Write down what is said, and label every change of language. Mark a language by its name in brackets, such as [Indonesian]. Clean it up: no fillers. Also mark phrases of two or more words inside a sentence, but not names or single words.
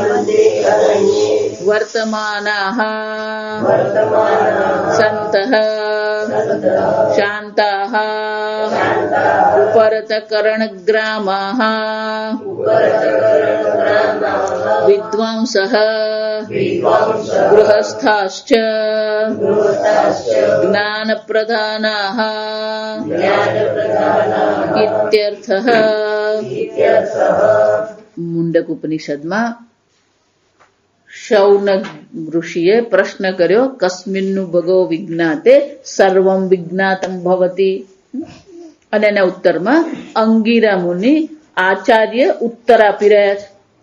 [Sanskrit] वर्तमानाः सन्तः शान्ताः उपरतकरणग्रामाः विद्वांसः गृहस्थाश्च ज्ञानप्रधानाः इत्यर्थः। [Gujarati] મુંડક ઉપનિષદમાં શૌનક ઋષિએ પ્રશ્ન કર્યો, [Sanskrit] કસ્મિન્નુ ભગો વિજ્ઞાતે સર્વમ વિજ્ઞાતમ ભવતી, [Gujarati] અને એના ઉત્તરમાં અંગિરા મુનિ આચાર્ય ઉત્તર આપી રહ્યા છે.